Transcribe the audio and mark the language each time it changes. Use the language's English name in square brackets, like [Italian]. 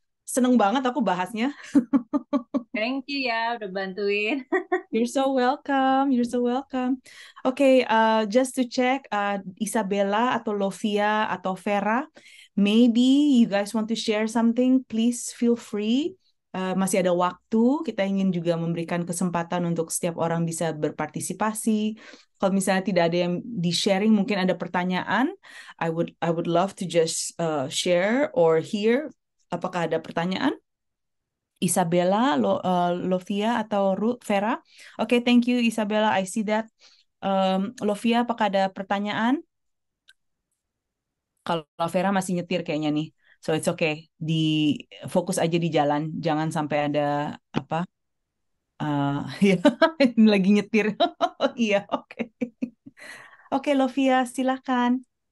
[Indonesian] Seneng banget aku bahasnya. [English] Thank you [Indonesian] ya udah bantuin. [English] You're so welcome. You're so welcome. Okay, just to check, Isabella atau Lovia atau Vera, maybe you guys want to share something, please feel free. [Indonesian] Masih ada waktu, kita ingin juga memberikan kesempatan untuk setiap orang bisa berpartisipasi. Kalau misalnya tidak ada yang di-sharing, mungkin ada pertanyaan, [English] I would love to just share or hear. [Indonesian] Apakah ada pertanyaan? Isabella, Lovia, atau Ruth, Vera? [English] Okay, thank you Isabella, I see that. [Indonesian] Lovia, apakah ada pertanyaan? Kalau Vera masih nyetir kayaknya nih. [English] So it's okay. [Indonesian] Fokus aja di jalan, jangan sampai ada apa? Ya, lagi nyetir. Iya, oke. Oke, Lovia, silakan.